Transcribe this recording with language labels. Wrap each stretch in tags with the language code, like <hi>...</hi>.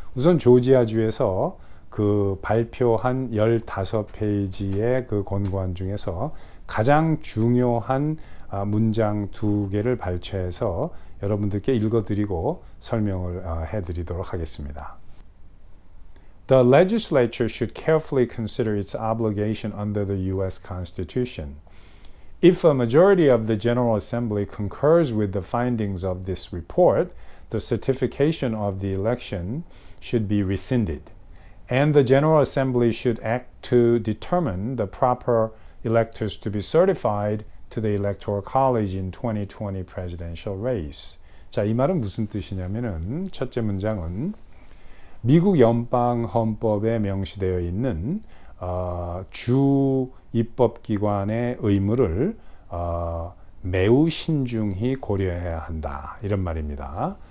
<ko>우선 조지아주에서 그 발표한 15페이지의 그 권고안 중에서 가장 중요한 문장 2개를 발췌해서 여러분들께 읽어드리고 설명을 해드리도록 하겠습니다.</ko> <en>The legislature should carefully consider its obligation under the U.S. Constitution. If a majority of the General Assembly concurs with the findings of this report, the certification of the election should be rescinded, and the General Assembly should act to determine the proper electors to be certified to the Electoral College in 2020 presidential race.</en> <ko>자, 이 말은 무슨 뜻이냐면은 첫째 문장은 미국 연방 헌법에 명시되어 있는 주 입법기관의 의무를 매우 신중히 고려해야 한다, 이런 말입니다.</ko>